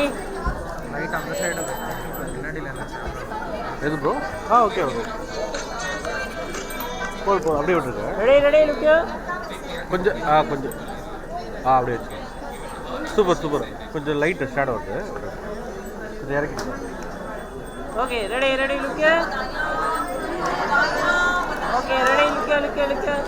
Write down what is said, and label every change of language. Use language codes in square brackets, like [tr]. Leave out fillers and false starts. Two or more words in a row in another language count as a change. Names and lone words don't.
[ta] லைட் அந்த சைடு பின்னாடியில் என்ன எது ப்ரோ [en] OK OK [ta] போடு போடு அப்படியே விட்டுருங்க [en] ready ready look [ta] கொஞ்சம் கொஞ்சம் அப்படியே வச்சு சூப்பர் சூப்பர் கொஞ்சம் [en] light shadow [ta] வருது கொஞ்சம் இறக்கிடுங்க [en] OK ready ready look OK ready look